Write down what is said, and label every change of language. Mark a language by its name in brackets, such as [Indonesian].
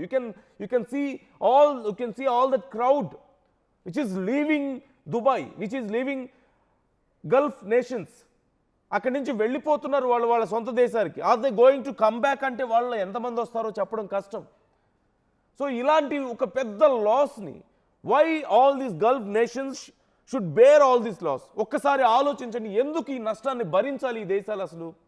[English] You can see all that crowd which is leaving Dubai, which is leaving Gulf nations. [Telugu] అక్కడి నుంచి వెళ్ళిపోతున్నారు వాళ్ళ సొంత దేశానికి. [English] are they going to come back [Telugu] అంటే వాళ్ళు ఎంతమంది వస్తారో చెప్పడం కష్టం. సో ఇలాంటి ఒక పెద్ద లాస్ని, [English] why all these Gulf nations should bear all this loss? [Telugu] ఒక్కసారి ఆలోచించండి, ఎందుకు ఈ నష్టాన్ని భరించాలి ఈ దేశాలు అసలు?